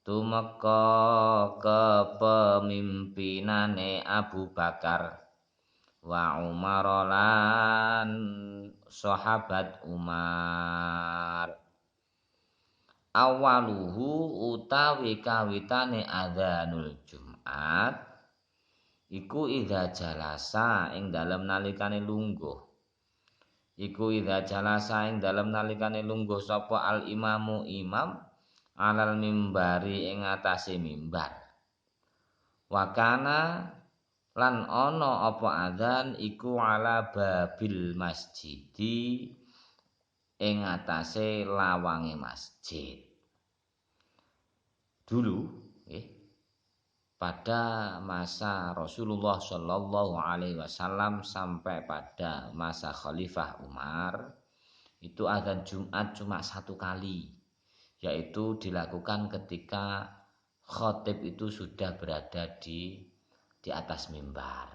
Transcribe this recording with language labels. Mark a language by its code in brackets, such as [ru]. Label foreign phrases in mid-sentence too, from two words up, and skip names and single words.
[jv] tumeka kepemimpinane Abu Bakar wa Umar lan sahabat Umar. Awaluhu utawi kawitane [ar] أذان الجمعة [jv] iku [ar] إذا جلس [jv] ing dalem nalikane lungguh. Iku [ar] إذا جلس [jv] ing dalem nalikane lungguh sapa [ar] الإمام [jv] imam [ar] على المنبر [jv] ing atase mimbar. Wakana lan ana apa adzan iku [ar] على باب المسجد [jv] ing atase lawange masjid. [id] Dulu pada masa Rasulullah Shallallahu Alaihi Wasallam sampai pada masa Khalifah Umar itu adzan Jumat cuma satu kali, yaitu dilakukan ketika khotib itu sudah berada di atas mimbar.